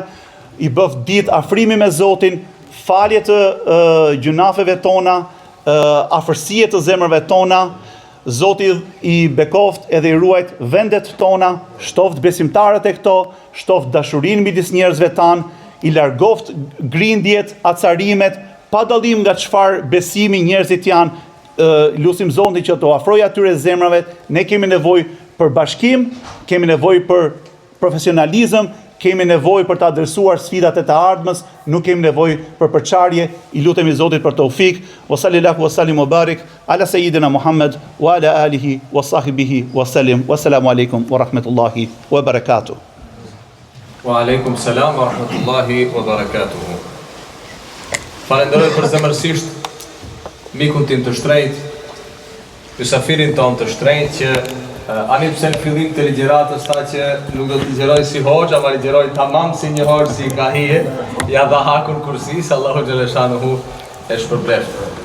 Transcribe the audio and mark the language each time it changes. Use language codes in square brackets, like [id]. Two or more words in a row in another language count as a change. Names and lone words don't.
[sq] i bëf ditë afrimi me Zotin, falje të gjunafeve tona, afërsie të zemrave tona, Zoti i bekoft edhe i ruajt vendet tona, shtoft besimtarët e këto, shtoft dashurinë midis njerëzve tanë, i largoft grindjet, acarimet, pa dallim nga çfarë besimi njerëzit janë, lutim Zotin që të afrojë atyre zemrave. Ne kemi nevojë për bashkim, kemi nevojë për profesionalizëm, kemi nevojë për të adresuar sfidat e të ardhmës, nuk kemi nevojë për përçarje. I lutemi Zotit për taufik. [ar] وصلى الله وسلم وبارك على سيدنا محمد وعلى آله وصحبه وسلم. والسلام عليكم ورحمة الله وبركاته. وعليكم السلام ورحمة الله وبركاته. [sq] Falenderoj përzemërsisht mikun tim të shtrenjtë, mysafirin ton të shtrenjtë që ani pse në fillim të ligjëratës tha që nuk do të ligjeroj si hoxha, ma ligjeroj tamam si një hoxh si ka hije, ja dha hakun kursis, [ar] الله جل شأنه [sq] e shpërbleft.